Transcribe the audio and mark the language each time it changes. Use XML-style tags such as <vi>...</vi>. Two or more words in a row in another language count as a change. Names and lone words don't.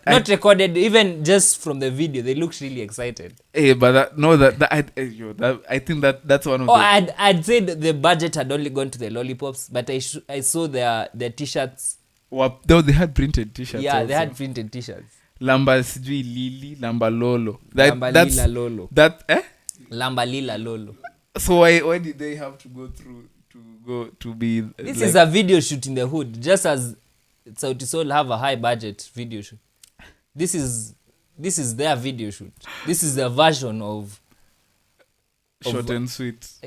<en>not recorded, even just from the video, they looked really excited. Hey, but I think that's one of I'd say the budget had only gone to the lollipops, but I saw their t-shirts. Well, they had printed t-shirts. Yeah, also. They had printed t-shirts.</en> <sw>Lamba sijui lili, lamba lolo. Lamba lila lolo. Lamba lila lolo.</sw> <en>So why did they have to go to be This is a video shoot in the hood, just as Sauti Sol have a high budget video shoot. This is their video shoot. This is their version of short and sweet.</en>